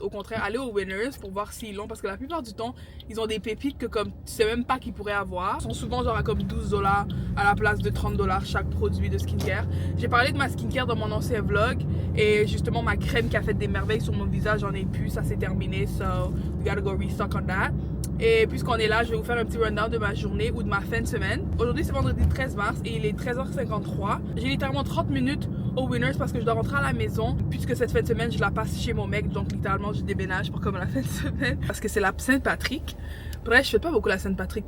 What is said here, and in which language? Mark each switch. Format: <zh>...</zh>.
<fr>Au contraire, allez au Winners pour voir s'ils l'ont parce que la plupart du temps, ils ont des pépites que comme tu sais même pas qu'ils pourraient avoir. Ils sont souvent genre à comme 12 $ à la place de 30 $ chaque produit de skincare. J'ai parlé de ma skincare dans mon ancien vlog et justement ma crème qui a fait des merveilles sur mon visage, j'en ai plus, ça s'est terminé.</fr> <en>So, we gotta go restock on that.</en> <fr>Et puisqu'on est là, je vais vous faire un petit rundown de ma journée ou de ma fin de semaine. Aujourd'hui, c'est vendredi 13 mars et il est 13h53. J'ai littéralement 30 minutes au Winners parce que je dois rentrer à la maison. Puisque cette fin de semaine, je la passe chez mon mec. Donc littéralement, je déménage pour comme la fin de semaine. Parce que c'est la Saint-Patrick. Bref, je fais pas beaucoup la Saint-Patrick.</fr>